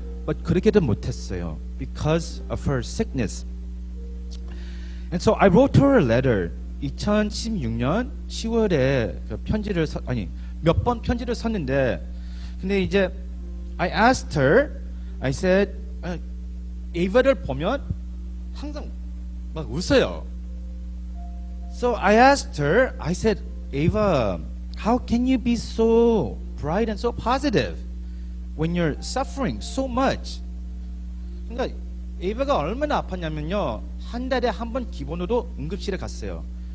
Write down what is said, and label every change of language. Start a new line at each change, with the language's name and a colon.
English: But
Korean: 그렇게도 못했어요
English: because of her sickness. And so I wrote her a letter.
Korean: 2016년 10월에 몇 번 편지를 썼는데, 근데 이제
English: I asked her, I said,
Korean: 에이바를 보면 항상 막 웃어요.
English: So I asked her, I said, Ava, how can you be so bright and so positive when you're suffering so much?
Korean: 그러니까 에이바가 얼마나 아팠냐면요, 한 달에 한 번 기본으로 응급실에 갔어요.